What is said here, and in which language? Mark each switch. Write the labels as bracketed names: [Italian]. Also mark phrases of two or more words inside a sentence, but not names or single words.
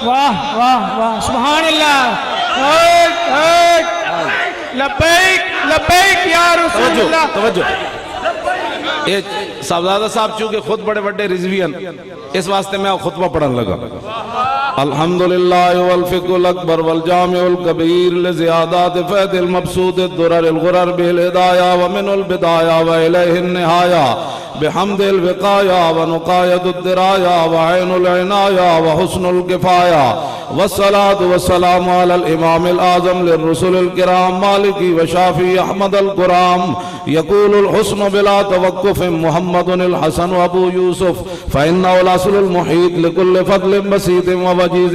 [Arabic] واہ واہ واہ سبحان اللہ لبیک لبیک یا رسول اللہ [Urdu] توجہ یہ صاحبزادہ صاحب چونکہ خود بڑے بڑے رضوی ہیں اس واسطے میں خطبہ پڑھن لگا [Arabic] الحمدللہ والفقہ الاکبر والجامع الکبیر لزیادات فید المبسوط الدرر الغرر بالہدایہ ومن البدایہ وإلیہ النہایہ بحمد الوقایہ ونقایت الدرایہ وعین العنایہ وحسن الکفایہ والصلاة والسلام على الامام الاعظم للرسل الكرام مالکی وشافی احمد القرام يقول الحسن بلا توقف محمد الحسن ابو يوسف فإنه الأصل المحيط لكل فضل بسيط ووجيز